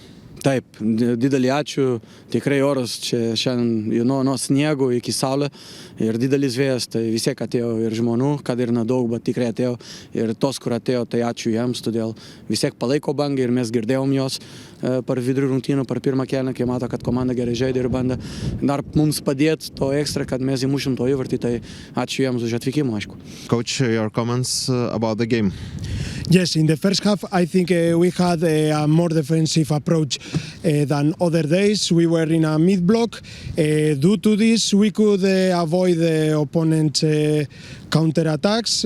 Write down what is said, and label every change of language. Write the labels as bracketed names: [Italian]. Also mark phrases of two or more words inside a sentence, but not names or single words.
[Lithuanian] Taip, didelį ačiū, tikrai oras čia šiandien nuo sniego iki saulė ir didelis vėjas, tai vis tiek atėjo ir žmonių, kad ir nedaug, bet tikrai atėjo ir tos, kur atėjo, tai ačiū jiems, todėl vis tiek palaiko bangą ir mes girdėjom jos per vidurį rungtynių, per pirmą kėlinį, kai mato, kad komanda gerai žaidė ir bandė dar mums padėti to ekstra, kad mes įmušim to įvartį, tai ačiū jiems už atvykimą, aišku. [English] Coach, your comments about the game? Yes, in the first half, I think we had a more defensive approach than other days. We were in a mid-block. Due to this, we could avoid the opponent's counter-attacks.